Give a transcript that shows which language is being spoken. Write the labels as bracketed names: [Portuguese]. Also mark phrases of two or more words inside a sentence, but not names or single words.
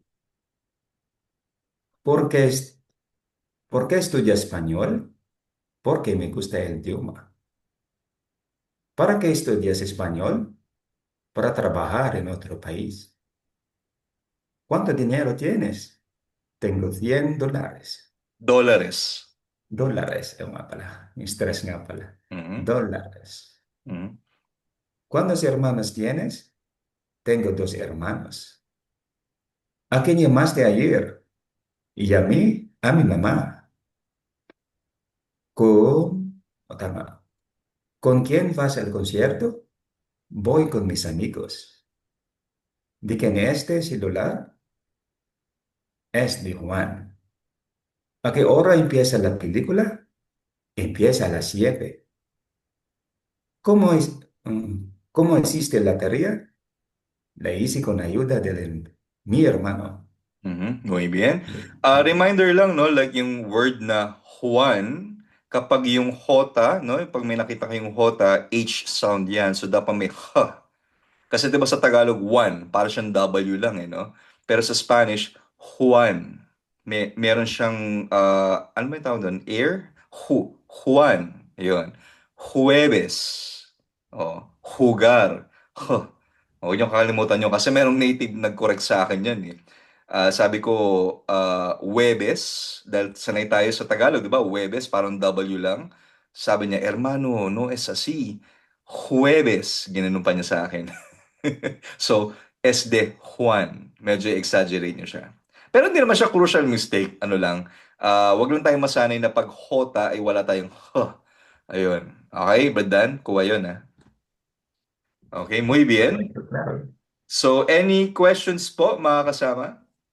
[Spanish] ¿Por qué, por qué estudia español? porque me gusta el idioma. ¿Para qué estudias español? Para trabajar en otro país. ¿Cuánto dinero tienes? Tengo $100. Dólares. Dólares, [Filipino] nga pala. Yung stress nga pala. Mhm. [Spanish] Dólares. Mhm. ¿Cuántos hermanos tienes? Tengo 2 hermanos. ¿A quién llamaste ayer? Y llamé a mi mamá. Tama. ¿Con quién vas al concierto? Voy con mis amigos. ¿De quién es este celular? Es de Juan. ¿A qué hora empieza la película? Empieza a las 7. ¿Cómo es, cómo hiciste la tarea? La hice con ayuda de mi hermano. Mhm. Muy bien. [Filipino] Reminder lang, no, like yung word na Juan, kapag yung hota, no, pag may nakita kayong hota, H sound yan. So, dapat may H. Kasi 'di ba sa Tagalog, Juan, para siyang W lang eh, no? Pero sa Spanish, Juan. Meron siyang, ano ba yung tawag doon? Air? Juan. Yun. [Spanish] Jueves. Oh, jugar. Huh. [Filipino] Huwag niyong kakalimutan yun kasi merong native nag-correct sa akin yan eh. Sabi ko, Huwebes, dahil sanay tayo sa Tagalog, di ba? Huwebes, parang W lang. Sabi niya, [Spanish] hermano, no es así. Jueves, [Filipino] ginanon pa niya sa akin. [English] So, [Spanish] es de Juan. [Filipino] Medyo exaggerate niyo siya. Pero hindi naman siya crucial mistake. Ano lang, wag lang tayong masanay na pag hota ay wala tayong huh. Ayun. Okay, Badan? Kuha yun, ha? Okay, [Spanish] muy bien. Claro. [Filipino] So, any questions po, mga kasama?